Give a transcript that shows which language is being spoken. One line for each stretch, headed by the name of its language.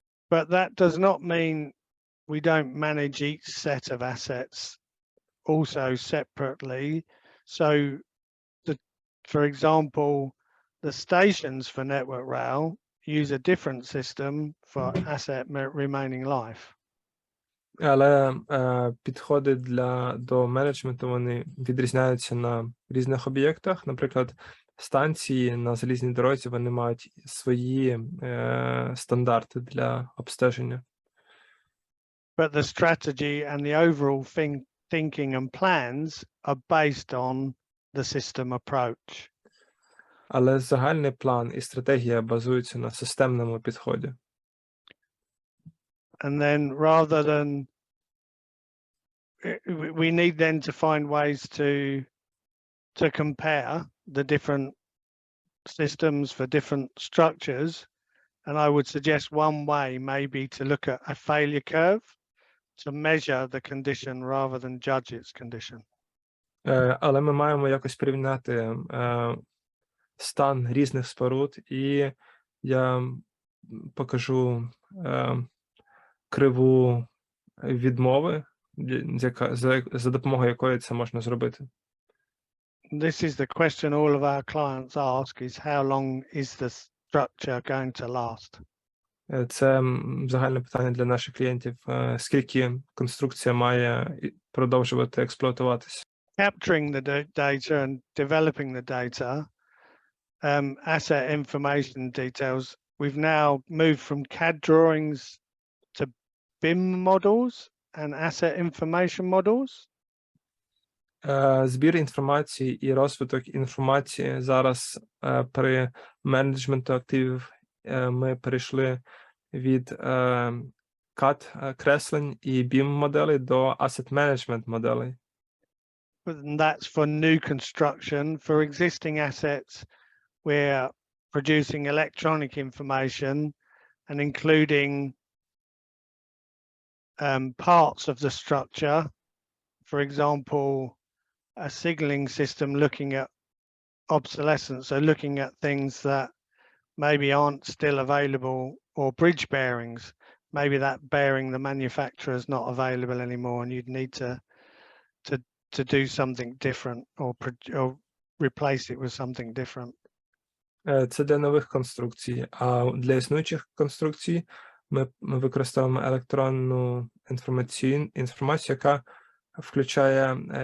English: But that does not mean we don't manage each set of assets also separately. So, for example, the stations for Network Rail use a different system for asset remaining life.
Ukrainian: Але підходи до менеджменту, вони відрізняються на різних об'єктах. Наприклад, станції на залізній дорозі, вони мають свої стандарти для обстеження.
English: But the strategy and the overall thinking and plans are based on the system approach.
Ukrainian: Але загальний план і стратегія базуються на системному підході.
English: And then rather than we need then to find ways to compare the different systems for different structures, and I would suggest one way may be to look at a failure curve to measure the condition rather than judge its condition.
Ukrainian: Але ми маємо якось порівняти стан різних споруд, і я покажу криву відмови, за допомогою якої це можна зробити.
English: This is the question all of our clients ask, is how long is the structure going to last?
Ukrainian: Це загальне питання для наших клієнтів. Скільки конструкція має продовжувати експлуатуватися?
English: Capturing the data and developing the data, asset information details. We've now moved from CAD drawings to BIM models and asset information models.
Ukrainian: Збір інформації і розвиток інформації зараз при менеджменту активів ми перейшли від CAD креслень і BIM моделей до asset management моделей.
English: And that's for new construction. For existing assets, we're producing electronic information and including parts of the structure. For example, a signaling system looking at obsolescence, so looking at things that maybe aren't still available, or bridge bearings. Maybe that bearing the manufacturer is not available anymore, and you'd need to do something different or replace it with something different.
Ukrainian: Це для нових конструкцій, а для існуючих конструкцій ми використовуємо електронну інформацію, яка включає